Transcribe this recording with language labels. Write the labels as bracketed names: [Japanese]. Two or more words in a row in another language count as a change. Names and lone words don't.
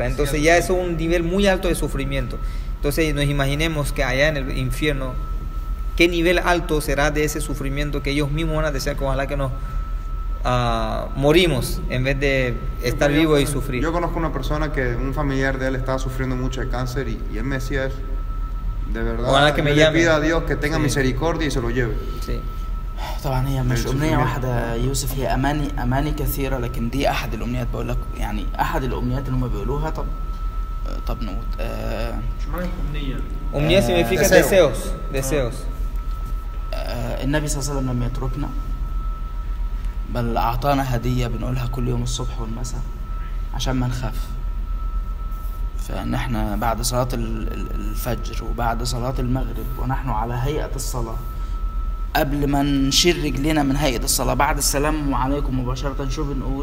[Spanish] Entonces ya eso es un nivel muy alto de sufrimiento. Entonces nos imaginemos que allá en el infierno, qué nivel alto será de ese sufrimiento que ellos mismos van a desear que ojalá que nos morimos en vez de estar vivos y sufrir. Yo conozco una persona que un familiar de él estaba sufriendo mucho de cáncer y él me decía eso. De verdad, ojalá que me le pido a Dios que tenga misericordia y se lo lleve. Sí. [Arabic] طبعا هي مش السفر أمنية ليه؟ واحدة يوسف، هي أماني كثيرة، لكن دي أحد الأمنيات. بقول لك يعني أحد الأمنيات اللي هم بيقولوها. طب نقول شو معنى أمنية؟ [Spanish] Umnia significa deseo. deseos. [Arabic] النبي صلى الله عليه وسلم لم يتركنا، بل أعطانا هدية بنقولها كل يوم الصبح والمساء عشان ما نخاف. فإن احنا بعد صلاة الفجر وبعد صلاة المغرب ونحن على هيئة الصلاة، قبل ما نشيل رجلنا من هيئة الصلاة بعد السلام عليكم مباشرة شو بنقول؟